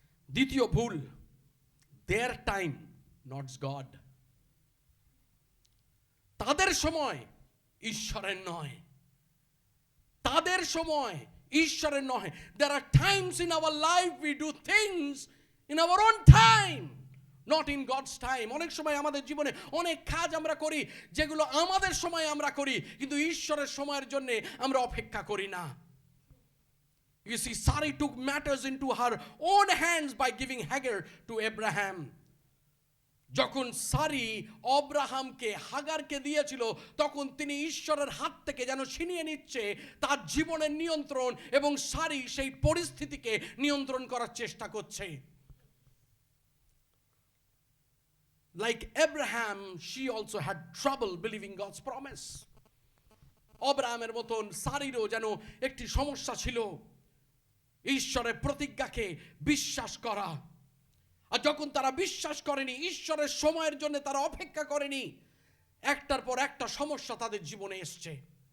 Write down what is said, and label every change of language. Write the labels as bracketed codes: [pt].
[bn] দ্বিতীয় ভুল, [en] their time not God. [bn] তাদের সময় ঈশ্বরের নয়, তাদের সময় ঈশ্বরের নয়। [en] There are times in our life we do things in our own time, not in God's time. [bn] অনেক সময় আমাদের জীবনে অনেক কাজ আমরা করি যেগুলো আমাদের সময় আমরা করি, কিন্তু ঈশ্বরের সময়ের জন্য আমরা অপেক্ষা করি না। [en] You see, Sarai took matters into her own hands by giving Hagar to Abraham. [bn] যখন সারি অব্রাহামকে হাগারকে দিয়েছিল, তখন তিনি ঈশ্বরের হাত থেকে যেন ছিনিয়ে নিচ্ছে তার জীবনের নিয়ন্ত্রণ, এবং সারি সেই পরিস্থিতিকে নিয়ন্ত্রণ করার চেষ্টা করছে। [en] Like Abraham, she also had trouble believing God's promise. [bn] অব্রাহামের মতন সারিরও যেন একটি সমস্যা ছিল ঈশ্বরের প্রতিজ্ঞাকে বিশ্বাস করা। আর যখন তারা বিশ্বাস করেনি, ঈশ্বরের সময়ের জন্য তারা অপেক্ষা করেনি, একটার পর একটা সমস্যা তাদের জীবনে এসছে।